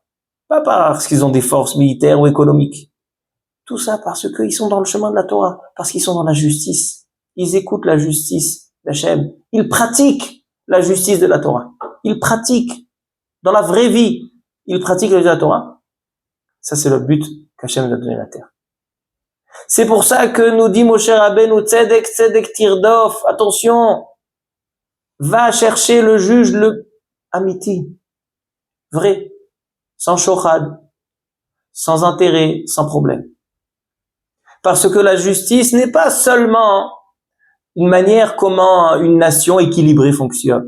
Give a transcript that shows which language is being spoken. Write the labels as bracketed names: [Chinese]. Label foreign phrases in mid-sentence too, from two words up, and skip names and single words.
[French] Pas parce qu'ils ont des forces militaires ou économiques. Tout ça parce qu'ils sont dans le chemin de la Torah, parce qu'ils sont dans la justice. Ils écoutent la justice d'Hachem. Ils pratiquent la justice de la Torah. Ils pratiquent dans la vraie vie. Ils pratiquent la Torah. Ça, c'est le but qu'Hachem nous a donné la terre. C'est pour ça que nous dit Moshe Rabbeinu, [Hebrew] צדק, צדק, תרדוף, [French] attention, va chercher le juge, le amiti, vrai, sans shochad, sans intérêt, sans problème. Parce que la justice n'est pas seulement une manière comment une nation équilibrée fonctionne.